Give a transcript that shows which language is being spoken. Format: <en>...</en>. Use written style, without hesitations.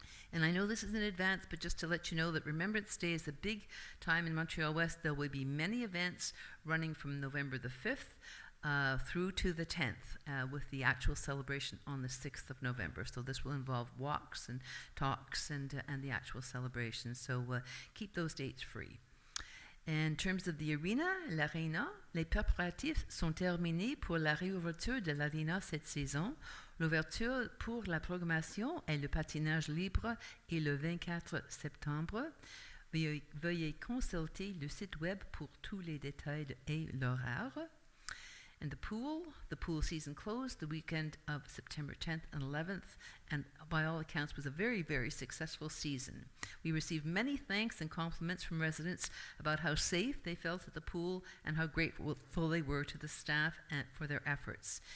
<en>And I know this is in advance, but just to let you know that Remembrance Day is a big time in Montreal-West. There will be many events running from November the 5th through to the 10th, with the actual celebration on the 6th of November. So this will involve walks and talks and the actual celebration. So keep those dates free. In terms of the arena,</en> <fr>l'Arena, les préparatifs sont terminés pour la réouverture de l'Arena cette saison. L'ouverture pour la programmation et le patinage libre est le 24 septembre. Veuillez consulter le site web pour tous les détails et l'horaire.</fr> <en>And the pool season closed the weekend of September 10th and 11th, and by all accounts was a very, very successful season. We received many thanks and compliments from residents about how safe they felt at the pool and how grateful they were to the staff and for their efforts.</en>